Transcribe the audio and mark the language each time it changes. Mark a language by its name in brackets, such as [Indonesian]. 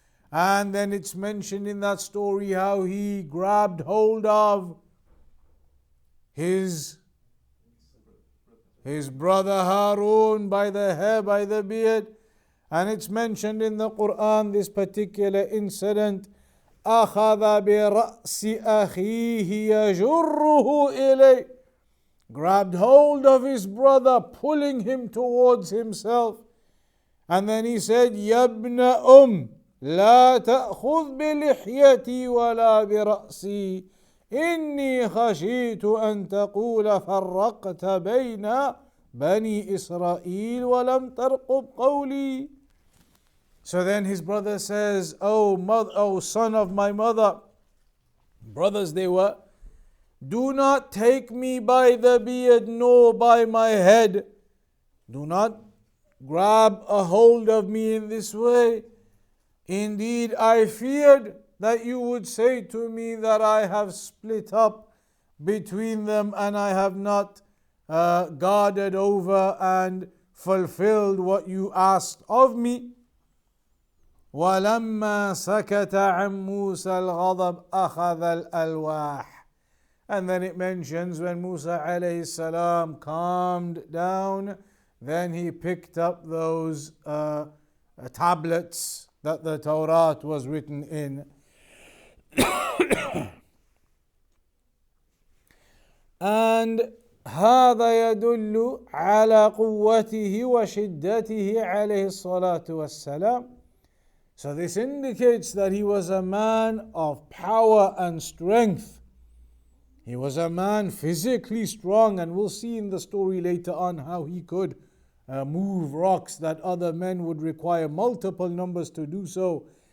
[English] And then it's mentioned in that story how he grabbed hold of his brother Harun by the hair, by the beard. And it's mentioned in the Quran, this particular incident, [Arabic] أخذ برأس أخيه يجره إليه, [English] grabbed hold of his brother, pulling him towards himself. And then he said, [Arabic] يا ابن لا تأخذ بلحيتي ولا برأسي إني خشيت أن تقول فرقت بين بني إسرائيل ولم ترقب قولي. [English] So then his brother says, oh son of my mother, brothers they were, do not take me by the beard nor by my head. Do not grab a hold of me in this way. Indeed, I feared that you would say to me that I have split up between them and I have not guarded over and fulfilled what you asked of me. [Arabic] وَلَمَّا سَكَتَ عَن مُوسَى الْغَضَبِ أَخَذَ الْأَلْوَاحِ. [English] And then it mentions when Musa alayhi salam calmed down, then he picked up those tablets that the Torah was written in. And [Arabic] هذا يدل على قوته وشدته عليه الصلاة والسلام. [English] So this indicates that he was a man of power and strength. He was a man physically strong, and we'll see in the story later on how he could move rocks that other men would require multiple numbers to do so.